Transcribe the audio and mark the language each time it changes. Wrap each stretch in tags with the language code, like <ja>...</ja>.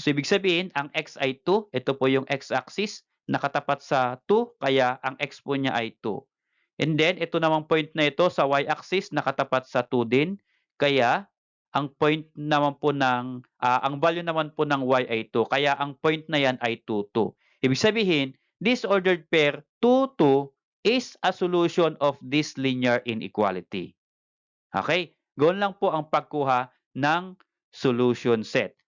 <tl>So ibig sabihin, ang x ay 2. Ito po yung x-axis. Nakatapat sa 2, kaya ang x po niya ay 2. And then, ito namang point na ito sa y-axis, nakatapat sa 2 din. Kaya, ang point naman po ng, ang value naman po ng y ay 2. Kaya, ang point na yan ay 2, 2. Ibig sabihin,</tl> <en>this ordered pair 2, 2 is a solution of this linear inequality. Okay?</en> <tl>Gawin lang po ang pagkuha ng solution set.</tl>